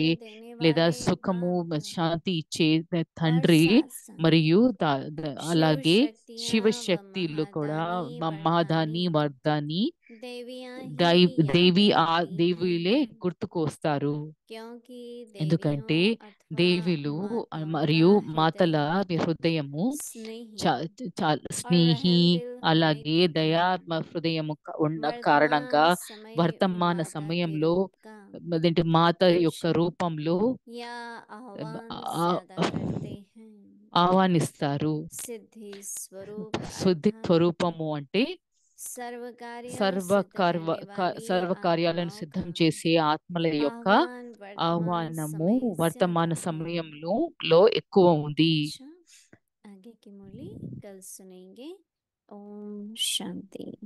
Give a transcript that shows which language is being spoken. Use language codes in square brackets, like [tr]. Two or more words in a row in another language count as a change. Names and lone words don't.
[hi] चैन देने [te] లేదా [hi] वाले [te] సుఖము [hi] बाप [te] శాంతి ఇచ్చే [hi] और [te] తండ్రి [hi] शासन [te] మరియు [hi] शिव [te] అలాగే [hi] शक्तियां व [te] శివశక్తులు కూడా [hi] महादानी [te] మహాదాని [hi] वरदानी [te] వర్ధాని [hi] देवियां ही [te] దేవి [hi] याद ఆ आती [te] దేవిలే [hi] हैं, [te] గుర్తుకు వస్తారు. [hi] क्योंकि [te] ఎందుకంటే [hi] देवियों अथवा [te] దేవిలు [hi] माताओं [te] మరియు [hi] का [te] మాతల [hi] हृदय [te] హృదయము [hi] स्नेही [te] చాలా [hi] और [te] స్నేహి [hi] रहम दिल होने [te] అలాగే [hi] के [te] దయా [hi] कारण [te] హృదయము ఉన్న కారణంగా [hi] वर्तमान समय [te] వర్తమాన [hi] माता के [te] సమయంలో [hi] रूप का [te] అదేంటి మాత యొక్క [hi] पूजन [te] రూపంలో [hi] या आह्वान ఆ- ज्यादा करते हैं। [te] ఆహ్వానిస్తారు. [hi] सिद्धि स्वरूप [te] శుద్ధి [hi] अर्थात [te] స్వరూపము అంటే [hi] सर्व कार्य [te] సర్వ [hi] सिद्ध [te] కార్య [hi] करने वाली [te] సర్వ కార్యాలను [hi] आत्माओं [te] సిద్ధం [hi] का [te] చేసే ఆత్మల యొక్క [hi] आह्वान वर्तमान [te] ఆహ్వానము [hi] समय [te] వర్తమాన [hi] ज्यादा है। [te] సమయంలో ఎక్కువ ఉంది. [hi] अच्छा, आगे की मुरली कल सुनेंगे। ओम शांति।